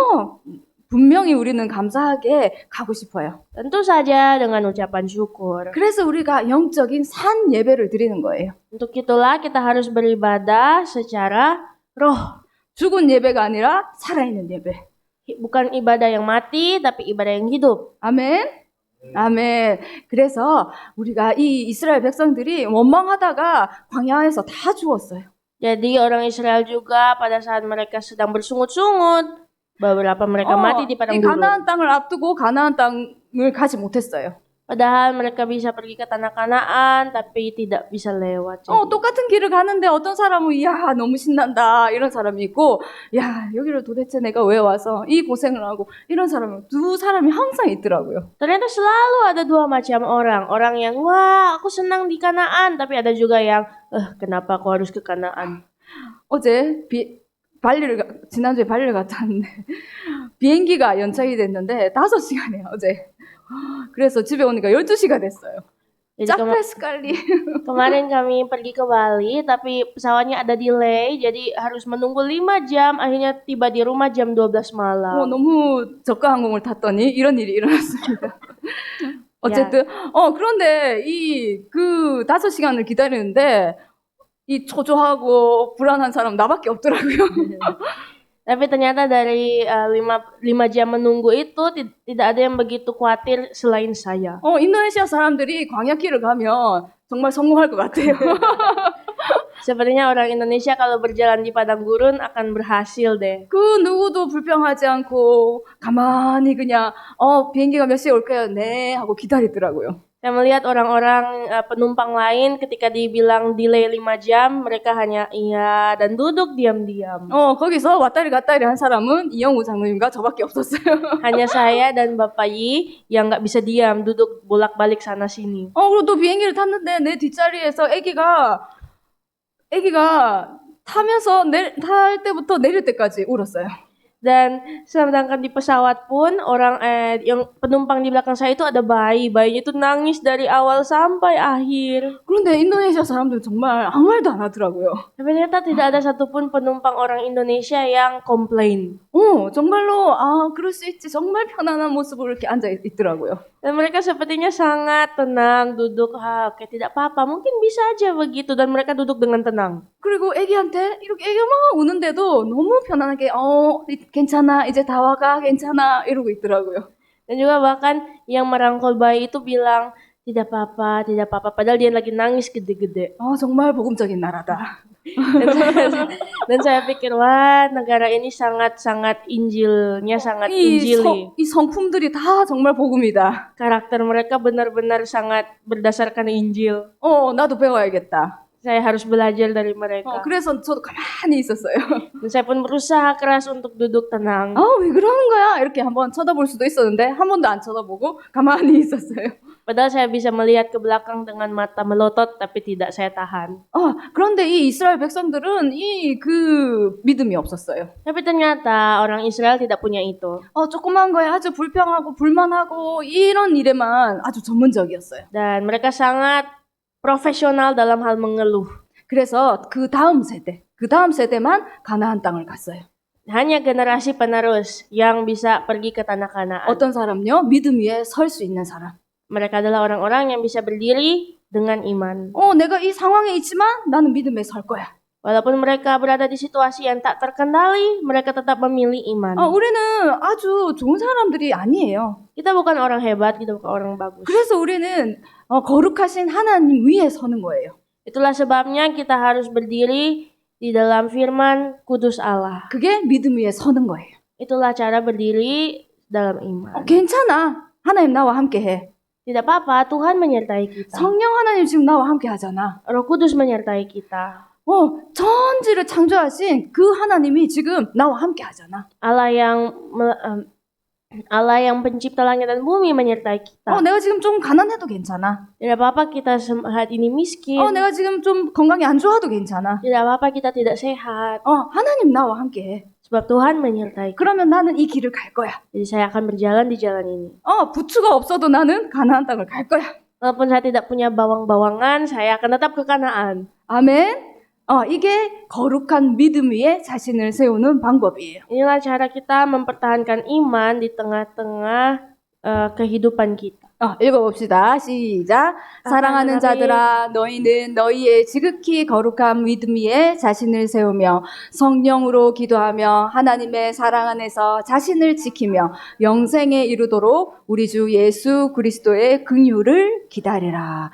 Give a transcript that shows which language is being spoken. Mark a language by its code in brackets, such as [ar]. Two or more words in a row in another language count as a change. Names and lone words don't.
[ko] 분명히 우리는 감사하게 가고 싶어요. [id] Tentu saja dengan ucapan syukur. [ko] 그래서 우리가 영적인 산 예배를 드리는 거예요. [id] Untuk itulah kita harus beribadah secara roh. [ko] 죽은 예배가 아니라 살아있는 예배. [id] Bukan ibadah yang mati, tapi ibadah yang hidup. [ko] 아멘. 아멘. 그래서 우리가 이 이스라엘 백성들이 원망하다가 광야에서 다 죽었어요. [id] Jadi orang Israel juga pada saat mereka sedang bersungut-sungut, beberapa mereka mati di padang 이 gurun. [ko] 가나안 땅을 앞두고 가나안 땅을 가지 못했어요. [id] Padahal mereka bisa pergi ke tanah Kanaan, tapi tidak bisa lewat. [ko] 똑같은 길을 가는데 어떤 사람은 야 너무 신난다 이런 사람이 있고 야 여기를 도대체 내가 왜 와서 이 고생을 하고 이런 두 사람이 항상 있더라고요. [id] Ternyata selalu ada dua macam orang. Orang yang wah aku senang di Kanaan, tapi ada juga yang kenapa aku harus ke Kanaan. [ko] 어제 지난주에 발리를 갔다 왔는데 비행기가 연착이 됐는데 5시간이에요 어제. 그래서 집에 오니까 12시가 됐어요. [id] capek sekali. Kemarin kami pergi ke Bali, tapi pesawatnya ada delay, jadi harus menunggu 5 jam. Akhirnya tiba di rumah jam 12 malam. [ko] 너무 저가 항공을 탔더니 이런 일이 일어났습니다. 어쨌든 그런데 그 5시간을 기다리는데 이 초조하고 불안한 사람 나밖에 없더라고요. [id] Tapi ternyata dari 5 jam menunggu itu tidak ada yang begitu khawatir selain saya. [ko] 인도네시아 사람들이 광야길을 가면 정말 성공할 것 같아요. [id] Sepertinya orang Indonesia kalau berjalan di padang gurun akan berhasil deh. [ko] 그 누구도 불평하지 않고 가만히 그냥 비행기가 몇 시에 올까요? 네 하고 기다리더라고요. [id] Saya melihat orang-orang penumpang lain ketika dibilang delay 5 jam, mereka hanya iya dan duduk diam-diam. [ko] 거기서 왔다리 갔다리 한 사람은 이영우 장로님과 저밖에 없었어요. [id] Hanya saya dan Bapak Yi yang nggak bisa diam, duduk bolak-balik sana sini. [ko] 그리고 또 비행기를 탔는데 내 뒷자리에서 애기가 타면서 탈 때부터 내릴 때까지 울었어요. [id] Dan sedangkan di pesawat pun yang penumpang di belakang saya itu ada bayinya itu nangis dari awal sampai akhir. [ko] 그런데 인도네시아 사람들 정말 아무 말도 안 하더라고요. [id] Tapi ternyata tidak ada satupun penumpang orang Indonesia yang komplain. [ko] 정말로 그럴 수 있지. 정말 편안한 모습으로 이렇게 앉아 있더라고요. [id] Dan mereka sepertinya sangat tenang duduk, oke tidak apa-apa, mungkin bisa aja begitu, dan mereka duduk dengan tenang. [ko] 그리고 애기한테 이렇게 애기가 막 우는데도 너무 편안하게 괜찮아 이제 다 와가 괜찮아 이러고 있더라고요. [id] Dan juga bahkan yang merangkul bayi itu bilang tidak apa-apa, padahal dia lagi nangis gede-gede. [ko] 정말 복음적인 나라다. [id] Dan saya pikir wah negara ini sangat Injilnya sangat Injili. [ko] 이 성품들이 다 정말 복음이다. [id] Karakter mereka benar-benar sangat berdasarkan Injil. [ko] 나도 배워야겠다. [id] Saya harus belajar dari mereka. [ko] 그래서 저도 가만히 있었어요. [id] Dan saya pun berusaha keras untuk duduk tenang. [ko] 왜 그러는 거야? 이렇게 한번 쳐다볼 수도 있었는데 한 번도 안 쳐다보고 가만히 있었어요. [id] Padahal saya bisa melihat ke belakang dengan mata melotot, tapi tidak saya tahan. [ko] 그런데 이 이스라엘 백성들은 그 믿음이 없었어요. [id] Tapi ternyata orang Israel tidak punya itu. [ko] 조그만 거에 아주 불평하고 불만하고 이런 일에만 아주 전문적이었어요. [id] Dan mereka sangat profesional dalam hal mengeluh. [ko] 그래서 그 다음 세대만 가나안 땅을 갔어요. [id] Hanya generasi penerus yang bisa pergi ke tanah Kanaan. [ko] 어떤 사람요? 믿음 위에 설 수 있는 사람. [id] Mereka adalah orang-orang yang bisa berdiri dengan iman. [ko] 내가 이 상황에 있지만 나는 믿음에 설 거야. [id] Walaupun mereka berada di situasi yang tak terkendali, mereka tetap memilih iman. [ko] 우리는 아주 좋은 사람들이 아니에요. [id] Kita bukan orang hebat, kita bukan orang bagus. [ko] 그래서 우리는 거룩하신 하나님 위에 서는 거예요. [id] Itulah sebabnya kita harus berdiri di dalam firman kudus Allah. [ko] 그게 믿음 위에 서는 거예요. [id] Itulah cara berdiri dalam iman. [ko] 괜찮아. 하나님 나와 함께 해. [id] Tidak apa-apa, Tuhan menyertai kita. [ko] 성령 하나님 지금 나와 함께 하잖아. [id] Roh Kudus menyertai kita. [ko] 천지를 창조하신 그 하나님이 지금 나와 함께 하잖아. [id] Allah yang pencipta langit dan bumi menyertai kita. [ko] 내가 지금 좀 가난해도 괜찮아. [id] Tidak apa-apa kita saat ini miskin. [ko] 내가 지금 좀 건강이 안 좋아도 괜찮아. [id] Tidak apa-apa kita tidak sehat. [ko] 하나님 나와 함께 해. [id] Sebab Tuhan menyertai kita. [ko] 그러면 나는 이 길을 갈 거야. [id] Jadi saya akan berjalan di jalan ini. [ko] 부추가 없어도 나는 가나안 땅을 갈 거야. [id] Walaupun saya tidak punya bawang-bawangan, saya akan tetap ke Kanaan. [ko] 아멘. 이게 거룩한 믿음 위에 자신을 세우는 방법이에요. [id] Inilah cara kita mempertahankan iman di tengah-tengah kehidupan kita. [ko] 읽어봅시다. 시작. 사랑하는 자들아, 너희는 너희의 지극히 거룩한 믿음 위에 자신을 세우며 성령으로 기도하며 하나님의 사랑 안에서 자신을 지키며 영생에 이르도록 우리 주 예수 그리스도의 긍휼을 기다리라.